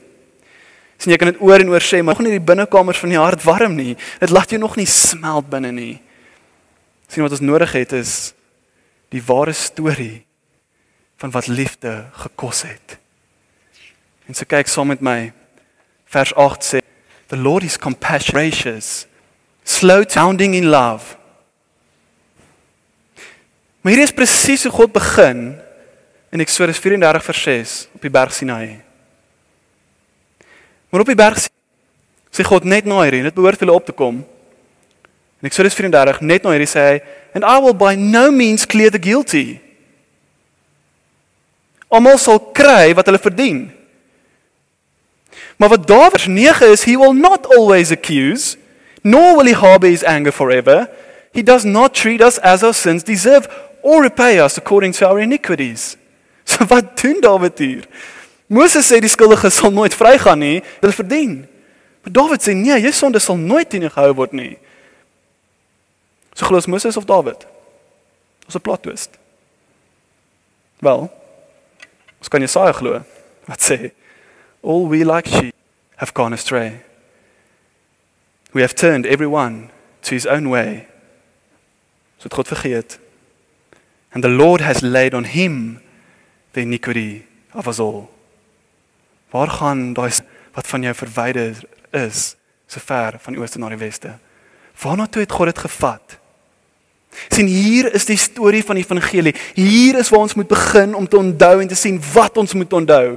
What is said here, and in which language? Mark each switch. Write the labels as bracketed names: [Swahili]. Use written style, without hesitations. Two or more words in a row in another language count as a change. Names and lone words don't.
[Afrikaans] Sien, jy kan dit oor en oor sê, maar nog nie die binnekamers van die hart warm nie. Dit laat jou nog nie smelt binne nie. Sien, wat ons nodig het is die ware storie van wat liefde gekos het. En so kyk saam met my, vers 8 sê, [English] the Lord is compassionate, gracious, slow to abounding in love. [Afrikaans] Maar hier is presies hoe God begin in Eksodus 34 vers 6 op die berg Sinaï. Maar op die berg sê God net na hierdie, dit behoort vir hulle op te kom. In Eksodus 34 net na hierdie sê hy, [English] and I will by no means clear the guilty. [Afrikaans] Almal sal kry wat hulle verdien. Maar wat daar vers 9 is, [English] he will not always accuse, nor will he harbor his anger forever. He does not treat us as our sins deserve, or repay us according to our iniquities. [Afrikaans] So wat doen Dawid hier? Moses sê die skuldige sal nooit vrygaan nie, hulle verdien. Maar Dawid sê nee, jou sonde sal nooit teen jou gehou word nie. So glo Moses of Dawid? Ons 'n [English] plot twist. [Afrikaans] Wel, ons kan Jesaja glo wat sê, [English] all we like sheep have gone astray. We have turned everyone to his own way. [Afrikaans] So het God vergeet. [English] And the Lord has laid on him the iniquity of us all. [Afrikaans] Waar gaan daai wat van jou verwyder is, so ver van die ooste na die weste? Waarna toe het God dit gevat? Sien, hier is die storie van die evangelie. Hier is waar ons moet begin om te onthou en te sien wat ons moet onthou.